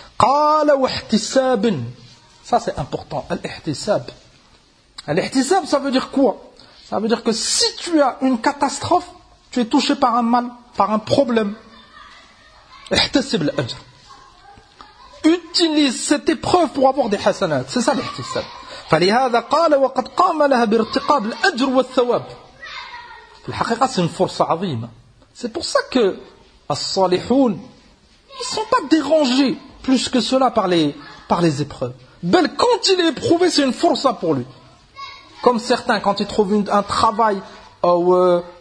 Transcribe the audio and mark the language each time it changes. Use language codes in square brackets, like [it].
[ar] Qala wa ihtisab. [fr] Ça c'est important, al-ihtisab. Al-ihtisab, ça veut dire quoi? Ça veut dire que si tu as une catastrophe, tu es touché par un mal, par un problème. [ar] Ihtisab al-ajr. [fr] Utilise cette épreuve pour avoir des hasanat. C'est ça l'ihtisab. [ar] فلهذا قال وقد قام لها بارتقاب الأجر والثواب. [fr] الحقيقة c'est une force عظيمة. C'est pour ça que الصالحون ils ne sont pas dérangés plus que cela par les épreuves. Bel quand il est éprouvé, c'est une force pour lui. Comme certains quand ils trouvent un travail ou